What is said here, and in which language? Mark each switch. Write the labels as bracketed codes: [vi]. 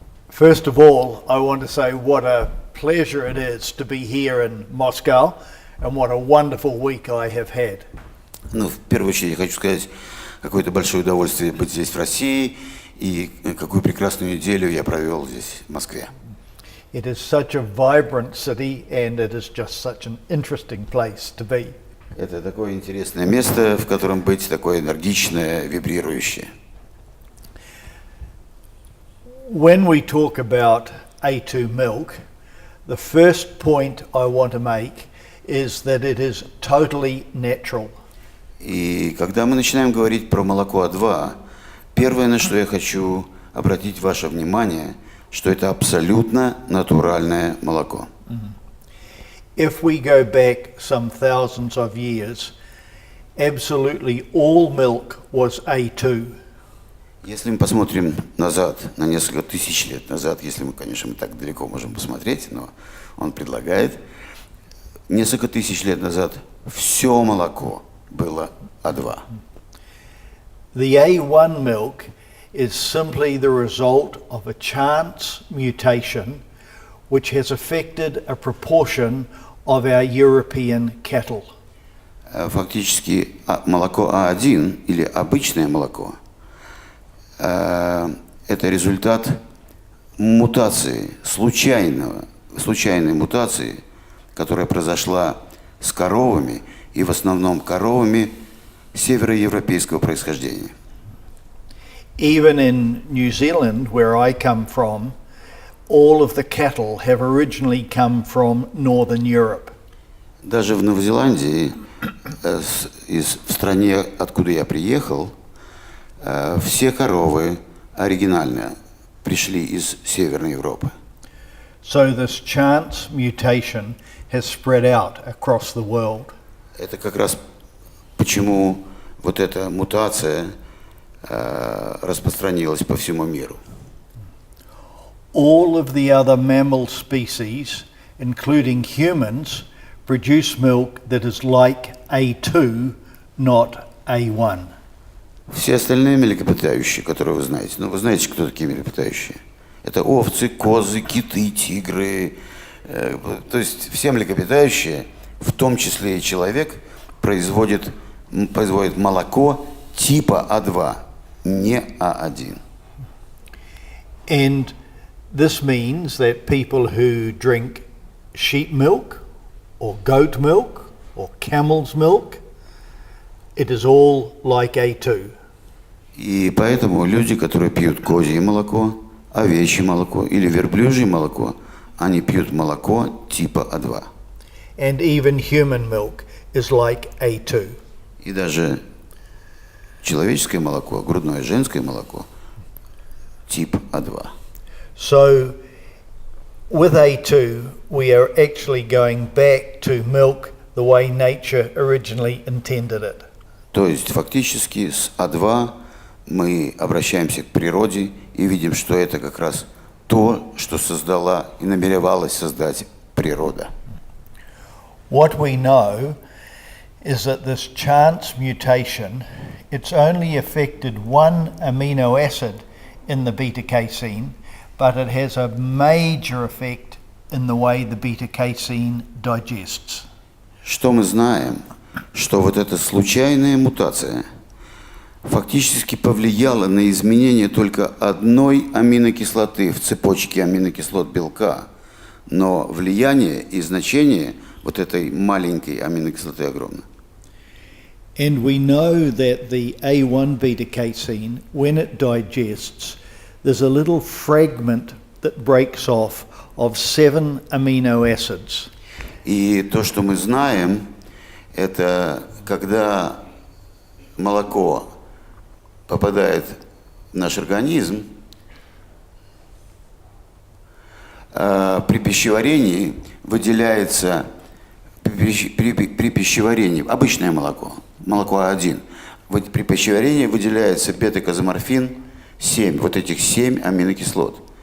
[en] First of all, I want to say what a pleasure it is to be here in Moscow and what a wonderful week I have had. [ru] Ну, в первую очередь, я хочу сказать, какое-то большое удовольствие быть здесь, в России, и какую прекрасную неделю я провел здесь, в Москве. [en] It is such a vibrant city and it is just such an interesting place to be. [ru] Это такое интересное место, в котором быть, такое энергичное, вибрирующее. [en] When we talk about A2 milk, the first point I want to make is that it is totally natural. [ru] И когда мы начинаем говорить про молоко А2, первое, на что я хочу обратить ваше внимание, что это абсолютно натуральное молоко. [en] If we go back some thousands of years, absolutely all milk was A2. [ru] Если мы посмотрим назад, на несколько тысяч лет назад, если мы, конечно, мы так далеко можем посмотреть, но он предлагает, несколько тысяч лет назад все молоко было А2. [en] The A1 milk is simply the result of a chance mutation which has affected a proportion of our European cattle. [ru] Фактически молоко А1 или обычное молоко – это результат мутации, случайной мутации, которая произошла с коровами, и в основном коровами североевропейского происхождения. [en] Even in New Zealand, where I come from, all of the cattle have originally come from Northern Europe. [ru] Даже в Новой Зеландии, в стране, откуда я приехал, все коровы оригинально пришли из Северной Европы. [en] So this chance mutation has spread out across the world. [ru] Это как раз почему вот эта мутация распространилась по всему миру. [en] All of the other mammal species, including humans, produce milk that is like A2, not A1. [ru] Все остальные млекопитающие, которые вы знаете, ну вы знаете, кто такие млекопитающие? Это овцы, козы, киты, тигры. То есть все млекопитающие, в том числе и человек, производит молоко типа А2, не А1. [en] And this means that people who drink sheep milk or goat milk or camel's milk, it is all like A2. [ru] И поэтому люди, которые пьют козье молоко, овечье молоко или верблюжье молоко, они пьют молоко типа А2. [en] And even human milk is like A2. [ru] И даже человеческое молоко, грудное женское молоко, тип А2. [en] So with A2, we are actually going back to milk the way nature originally intended it. [ru] То есть фактически с А2 мы обращаемся к природе и видим, что это как раз то, что создала и намеревалась создать природа. [en] What we know is that this chance mutation, it's only affected one amino acid in the beta-casein, but it has a major effect in the way the beta-casein digests. [ru] Что мы знаем? Что вот эта случайная мутация, фактически повлияло на изменение только одной аминокислоты в цепочке аминокислот белка, но влияние и значение вот этой маленькой аминокислоты огромно. [en] And we know that the A1 beta casein, when it digests, there's a little fragment that breaks off of 7 amino acids. [ru] И то, что мы знаем, это когда молоко попадает в наш организм, при пищеварении выделяется, при пищеварении, обычное молоко, молоко А1, при пищеварении выделяется бета-казоморфин 7, вот этих 7 аминокислот.